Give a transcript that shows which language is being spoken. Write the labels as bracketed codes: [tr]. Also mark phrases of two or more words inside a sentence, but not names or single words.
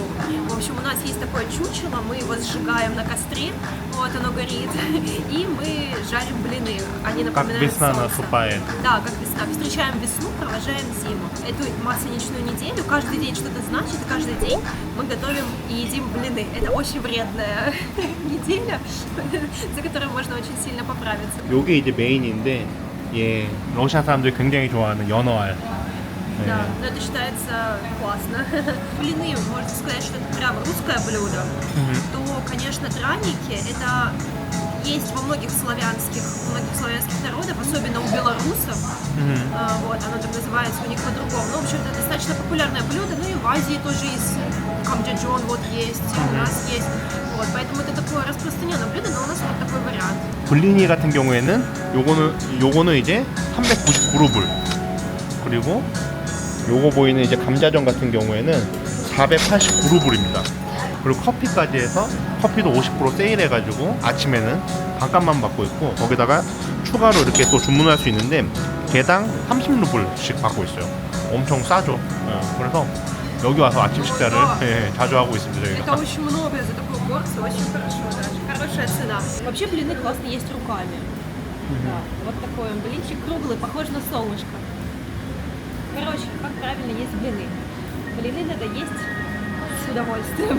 [ru] В общем, у нас есть такое чучело, мы его сжигаем на костре, вот оно горит, и мы жарим блины. Они Как напоминают весна солнце. наступает. Да, как весна. Встречаем весну, провожаем зиму. Эту масленичную неделю каждый день что-то значит, каждый день мы готовим и едим блины. Это очень вредная неделя, за которой можно очень сильно поправиться. [ko] 요게 이제 메인인데 예, 러시아 사람들이 굉장히 좋아하는 연어알. [ru] Да, но это считается классно. Блины, можно сказать, что это прям русское блюдо. То, конечно, драники, это есть во многих славянских народах, особенно у белорусов. Вот, оно так называется у них по-другому. Ну, в общем-то, достаточно популярное блюдо. Ну и в Азии тоже есть камджаджон, вот есть, у нас есть. Вот, поэтому это такое распространенное блюдо, но у нас вот такой вариант. [ko] 블리니 같은 경우에는 요거는 이제 399루블. 그리고 요거 보이는 이제 감자전 같은 경우에는 489루블입니다. 그리고 커피까지 해서 커피도 50% 세일해가지고 아침에는 반값만 받고 있고 거기다가 추가로 이렇게 또 주문할 수 있는데 개당 30루블씩 받고 있어요. 엄청 싸죠. 그래서 여기 와서 아침 식사를 자주 하고 있습니다. [ru] Это [ko] 저희가. [ru] очень много за такую порцию, очень хорошо, даже хорошая цена. Вообще блины классно есть руками. Да, вот такой он блинчик круглый, похож на солнышко. Короче, как правильно есть блины? Блины надо есть с удовольствием.